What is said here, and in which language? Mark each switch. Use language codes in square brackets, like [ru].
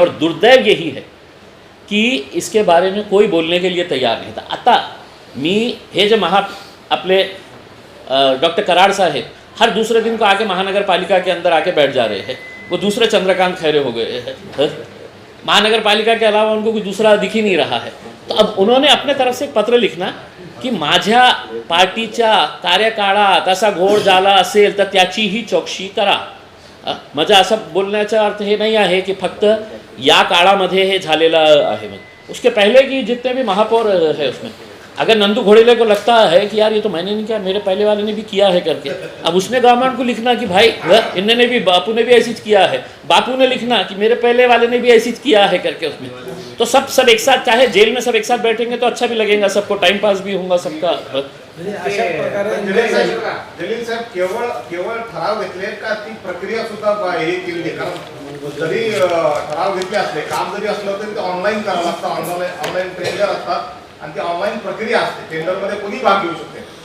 [hi] और दुर्दैव यही है कि इसके बारे में कोई बोलने के लिए तैयार नहीं था. [mr] आता मी हे जे आपले [hi] डॉक्टर कराड साहेब हर दूसरे दिन को आके महानगर पालिका के अंदर आके बैठ जा रहे हैं, वो दूसरे चंद्रकांत खैरे हो गए हैं. महानगर पालिका के अलावा उनको कोई दूसरा दिख ही नहीं रहा है। तो अब उन्होंने अपने तरफ से एक पत्र लिखना की [mr] माझ्या पार्टीच्या कार्यकाळात असा घोळ झाला असेल तर त्याचीही चौकशी करा। माझं असं बोलण्याचा अर्थ हे [hi] नहीं है कि [mr] फक्त या काळामध्ये हे झालेलं आहे। [hi] उसके पहले की जितने भी महापौर है उसमें अगर नंदू घोड़ेले को लगता है कि यार ये तो मैंने नहीं किया, मेरे पहले वाले ने भी किया है करके, अब उसने गवर्नमेंट को लिखना कि भाई इन्होंने भी, बापू ने भी ऐसी किया है, बापू ने लिखना कि मेरे पहले वाले ने भी ऐसी किया है करके उसमें। तो सब एक साथ, चाहे जेल में सब एक साथ बैठेंगे तो अच्छा भी लगेगा, सबको टाइम पास भी होगा सबका। [mr] अशा प्रकारे जलील साहेब केवळ ठराव घेतले का ती प्रक्रिया सुद्धा हे केली? कारण जरी ठराव घेतले असले, काम जरी असलं तरी ते ऑनलाईन करावं लागतं, ऑनलाईन टेंडर असतात आणि ती ऑनलाईन प्रक्रिया असते, टेंडरमध्ये कोणी भाग घेऊ शकते।